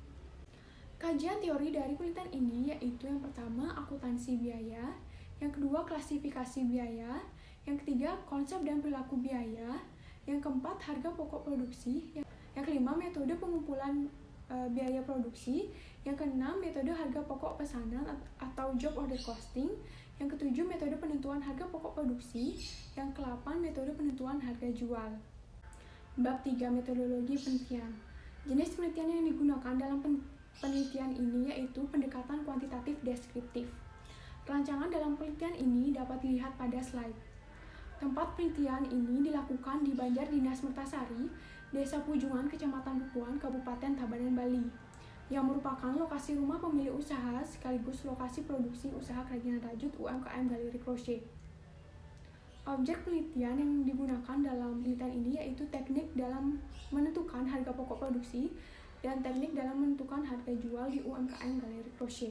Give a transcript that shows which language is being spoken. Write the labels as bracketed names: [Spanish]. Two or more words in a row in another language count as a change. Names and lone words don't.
[Indonesian] Kajian teori dari penelitian ini yaitu yang pertama, akuntansi biaya, yang kedua, klasifikasi biaya, yang ketiga, konsep dan perilaku biaya, yang keempat, harga pokok produksi, yang kelima, metode pengumpulan biaya produksi, yang keenam, metode harga pokok pesanan atau [English] job order costing, [Indonesian] yang ketujuh, metode penentuan harga pokok produksi, yang ke-8, metode penentuan harga jual. Bab 3, metodologi penelitian. Jenis penelitian yang digunakan dalam penelitian ini yaitu pendekatan kuantitatif deskriptif. Rancangan dalam penelitian ini dapat dilihat pada slide. Tempat penelitian ini dilakukan di Banjar Dinas Mertasari, Desa Pujungan, Kecamatan Bukuan, Kabupaten Tabanan, Bali, yang merupakan lokasi rumah pemilik usaha sekaligus lokasi produksi usaha kerajinan rajut UMKM galeri crochet. Objek penelitian yang digunakan dalam penelitian ini yaitu teknik dalam menentukan harga pokok produksi dan teknik dalam menentukan harga jual di UMKM galeri crochet.